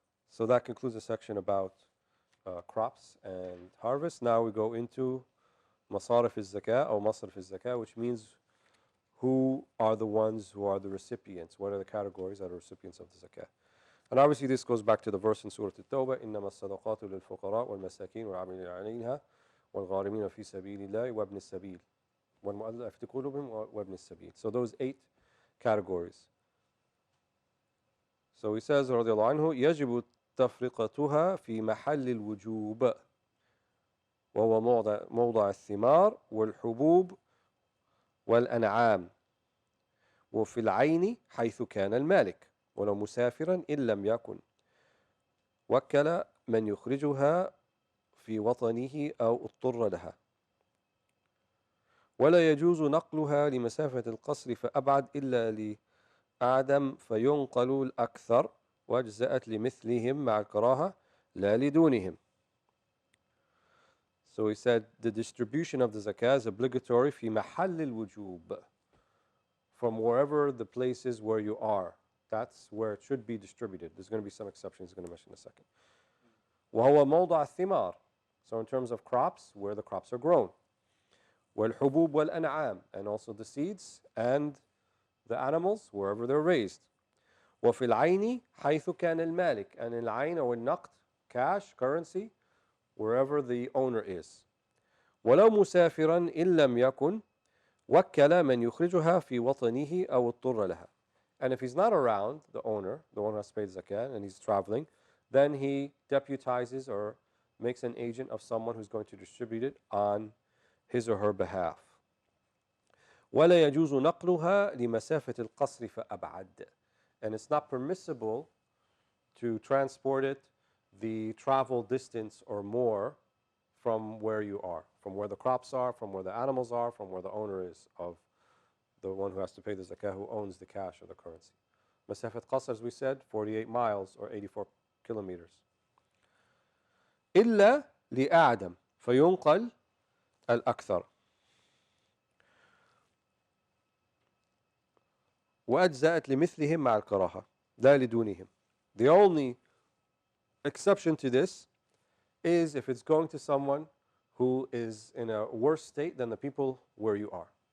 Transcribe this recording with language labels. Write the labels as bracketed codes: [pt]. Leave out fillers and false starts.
[en] So that concludes the section about crops and harvest. Now we go into Masarif al-Zakah or Masrif al-Zakah, which means who are the ones who are the recipients? What are the categories that are recipients of the zakah? And obviously this goes back to the verse in Surah At-Tawbah, [ar] إِنَّمَا الصَّدَقَاتُ لِلْفُقَرَاءِ وَالْمَسَاكِينِ وَالْعَامِلِينَ عَلَيْهَا وَالْغَارِمِينَ فِي سَبِيلِ اللَّهِ وَابْنِ السَّبِيلِ وَالْمُؤَلَّفَةِ قُلُوبُهُمْ وَابْنِ السَّبِيلِ. [en] So those 8 categories. So he says, [ar] رضي الله عنه, يجب تفرقتها في محل الوجوب وهو موضع الثمار والحبوب والأنعام وفي العين حيث كان المالك ولو مسافرا إن لم يكن وكل من يخرجها في وطنه أو اضطر لها ولا يجوز نقلها لمسافة القصر فأبعد إلا لأعدم فينقل الأكثر وأجزأت لمثلهم مع الكراهة لا لدونهم. [en] So he said the distribution of the zakah is obligatory [ar] في محل الوجوب, [en] from wherever the places where you are. That's where it should be distributed. There's going to be some exceptions he's going to mention in a second. [ar] وهو موضع الثمار. [en] So in terms of crops, where the crops are grown. [ar] والحبوب والأنعام, [en] and also the seeds and the animals, wherever they're raised. [ar] وفي العين حيث كان المالك, [en] and in العين or النقد, cash, currency, wherever the owner is. [ar] ولو مسافرا إن لم يكن وكل من يخرجها في وطنه أو اضطر لها. [en] And if he's not around, the owner, the one who has paid zakat, and he's traveling, then he deputizes or makes an agent of someone who's going to distribute it on his or her behalf. [ar] ولا يجوز نقلها لمسافة القصر فأبعد. [en] And it's not permissible to transport it the travel distance or more from where you are, from where the crops are, from where the animals are, from where the owner is of the one who has to pay the zakah, who owns the cash or the currency. Masafat Qasr, as we said, 48 miles or 84 kilometers. [ar] إلا لأعدم فينقل الأكثر وأجزأت لمثلهم مع الكراهة لا لدونهم. [en] The only exception to this is if it's going to someone who is in a worse state than the people where you are.